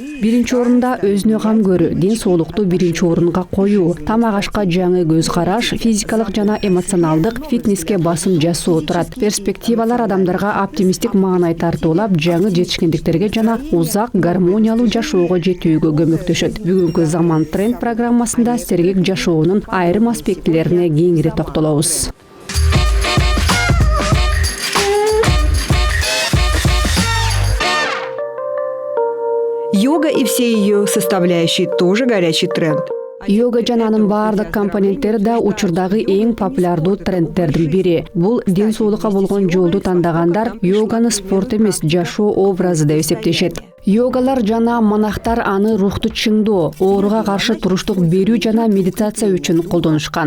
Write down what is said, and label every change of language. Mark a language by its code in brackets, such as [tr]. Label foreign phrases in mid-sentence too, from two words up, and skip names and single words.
[ky] Биринчи орунда өзүнө кам көрүү, ден соолукту биринчи орунга коюу, тамак ашка жаңы көз караш, физикалык жана эмоционалдык фитнеске басым жасоо турат. Перспективалар адамдарга оптимисттик маанай тартуулап, жаңы жетишкендиктерге жана узак гармониялуу жашоого жетүүгө көмөктөшөт. Бүгүнкү Заман тренд программасында сергек жашоонун айрым аспектилерине кеңири токтолобуз. [ru] Йога и все ее составляющие тоже горячий тренд. [ky] Йога жана анын баардык компоненттери да учурдагы эң популярдуу трендтердин бири. Бул ден соолукка болгон жолду тандагандар йоганы спорт эмес, жашоо образы деп эсептешет. Йогалар жана монахтар аны рухту чыңдоо, ооруга каршы туруштук берүү жана медитация үчүн колдонушкан.